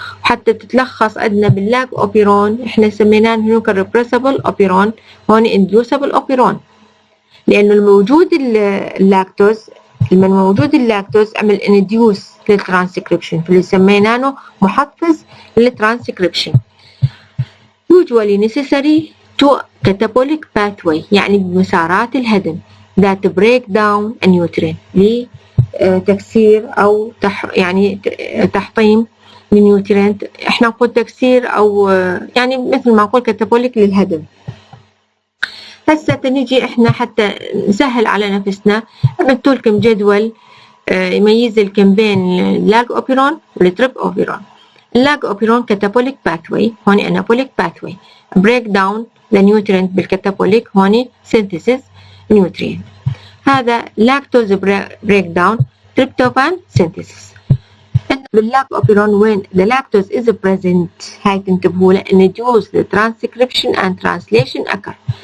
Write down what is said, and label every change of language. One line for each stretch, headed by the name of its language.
Arabic: وحتى تتلخص عندنا باللاج اوبيرون احنا سميناه هنوك الريبريسبل اوبيرون هوني انديوسبل اوبيرون لانه الموجود اللاكتوز لما موجود اللاكتوز عمل انديوس للترانسكريبشن فاللي سميناه محفز للترانسكريبشن.
English: usually necessary to catabolic pathway
Arabic: يعني بمسارات الهدم
English: that break down a nutrient
Arabic: لتكسير أو يعني تحطيم للنيوترينت. احنا نقول تكسير أو يعني مثل ما نقول catabolic للهدم. هسه نجي احنا حتى نسهل على نفسنا عملت لكم جدول يميز لكم بين اللاج اوبيرون والتريب اوبيرون.
English: اللاج operon catabolic pathway هوني anabolic pathway break down the nutrient بالكاتابوليك هوني synthesis nutrient. هذا lactose break down tryptophan synthesis. باللاج operon when the lactose is present
Arabic: هاي تنتبهوا له
English: induce the transcription and translation occur.